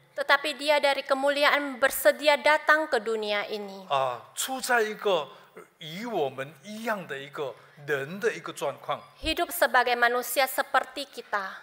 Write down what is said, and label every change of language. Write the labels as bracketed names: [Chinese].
[Indonesian] tetapi dia dari kemuliaan bersedia datang ke dunia ini. [Chinese] 处在一个与我们一样的一个人的一个状况。 [Indonesian] Hidup sebagai manusia seperti kita.